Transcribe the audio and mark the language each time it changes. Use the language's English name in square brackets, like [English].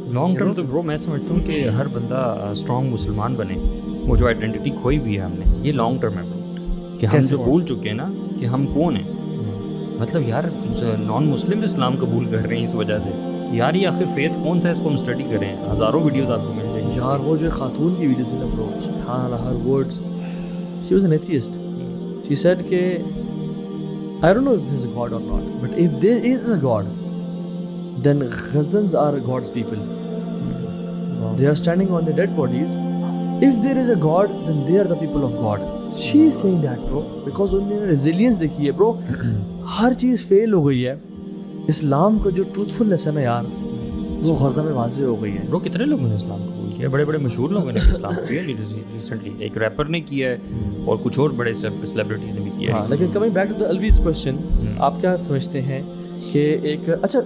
[Urdu] Long term تو برو میں سمجھتا ہوں کہ ہر بندہ اسٹرانگ مسلمان بنے, وہ جو آئیڈینٹی کھوئی ہوئی ہے ہم نے, یہ لانگ ٹرم ہے برو, کہ ہم جو بھول چکے ہیں نا کہ ہم کون ہیں. مطلب یار نان مسلم اسلام قبول کر رہے ہیں اس وجہ سے کہ یار یہ آخر فیتھ کون سا ہے, اس کو ہم اسٹڈی کریں, ہزاروں ویڈیوز آپ کو مل جائیں گی. یار وہ جو خاتون کی ویڈیوز ہے نا برو, سبحان اللہ, [English] Her words, she was an atheist, she said کہ I don't know if there is a God or not, but if there is a God, then Ghazans are God's people. They are standing on their dead bodies. If there is a God, then they are the people of God. She is saying that, bro, because [Urdu] انہوں نے [English] resilience دیکھی ہے, bro. [Urdu] ہر چیز فیل ہو گئی ہے, اسلام کا جو ٹروتھفلنس ہے نا یار, وہ غزہ میں واضح ہو گئی ہے. برو کتنے لوگوں نے اسلام قبول کیا, بڑے بڑے مشہور لوگوں نے اسلام قبول کیا ریسنٹلی, ایک ریپر نے کیا ہے اور کچھ اور بڑے سیلیبریٹیز نے بھی کیا ہے. لیکن [English] coming back to the always question, [Urdu] آپ کیا سمجھتے ہیں کہ ایک اچھا